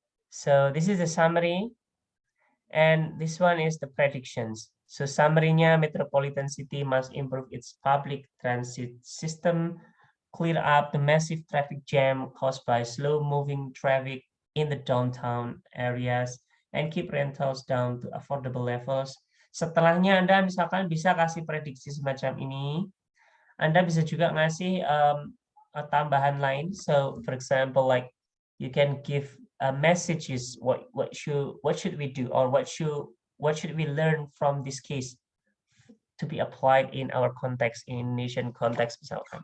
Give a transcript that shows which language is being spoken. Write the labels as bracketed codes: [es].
[en] So this is the summary, and this one is the predictions. So summary-nya, metropolitan city must improve its public transit system, clear up the massive traffic jam caused by slow-moving traffic in the downtown areas, and keep rentals down to affordable levels. [id] Setelahnya Anda misalkan bisa kasih prediksi semacam ini. Anda bisa juga ngasih tambahan lain. [en] So for example, like you can give messages, what should we do, or what should we learn from this case to be applied in our context, in Indonesian context [id] misalkan.